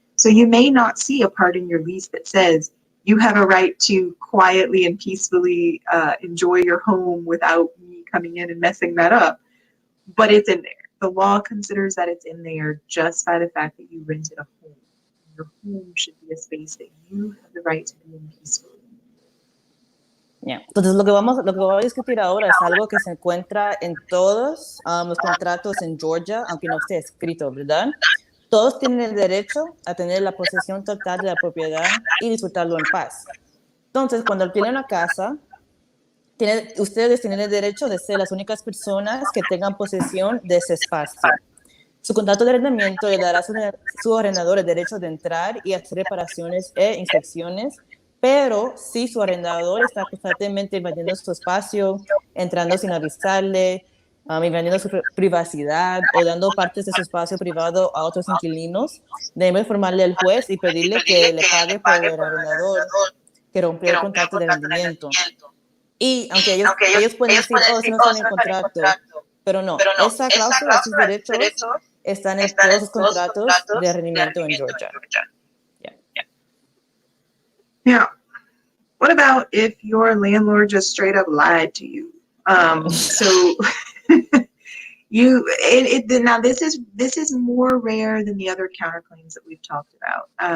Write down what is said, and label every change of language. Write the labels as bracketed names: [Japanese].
[English] So you may not see a part in your lease that says you have a right to quietly and peacefully enjoy your home without me coming in and messing that up, but it's in there. The law considers that it's in there just by the fact that you rented a home. Your home should be a space that you have the right to be in peacefully. Yeah. [Spanish] Entonces, lo que vamos a discutir ahora es algo que se encuentra en todos los contratos en Georgia, aunque no esté escrito, ¿verdad? Todos tienen el derecho a tener la posesión total de la propiedad y disfrutarlo en paz. Entonces, cuando tienen una casa, ustedes tienen el derecho de ser las únicas personas que tengan posesión de ese espacio. Su contrato de arrendamiento le dará a su arrendador el derecho de entrar y hacer reparaciones e inspecciones, pero si su arrendador está constantemente invadiendo su espacio, entrando sin avisarle, invadiendo su privacidad o dando partes de su espacio privado a otros inquilinos, debe informarle al juez y pedirle que le pague por el arrendador que rompió el contrato de arrendamiento. Y aunque ellos pueden decir, oh, eso no está en el contrato, pero no, esa cláusula de sus derechos están en todos los contratos de arrendamiento en Georgia. Yeah. [English] Now, what about if your landlord just straight up lied to you? So now this is more rare than the other counterclaims that we've talked about.